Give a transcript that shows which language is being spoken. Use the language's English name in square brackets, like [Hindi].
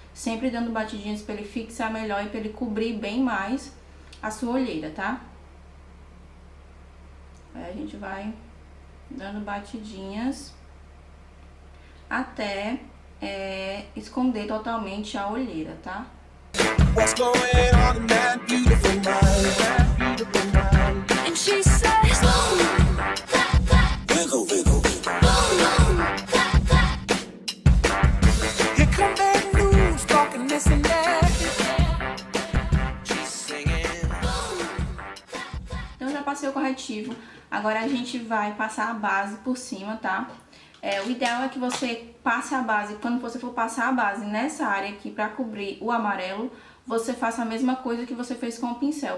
[Portuguese] Sempre dando batidinhas para ele fixar melhor e para ele cobrir bem mais a sua olheira, tá? Aí a gente vai dando batidinhas até esconder totalmente a olheira, tá? [English] What's going on in that beautiful mind? And she says, wiggle, wiggle, wiggle. Here come bad news, talking this and that. She's singing. [Portuguese] Então já passei o corretivo, agora a gente vai passar a base por cima, tá? O ideal é que você passe a base, quando você for passar a base nessa área aqui pra cobrir o amarelo, você faça a mesma coisa que você fez com o pincel.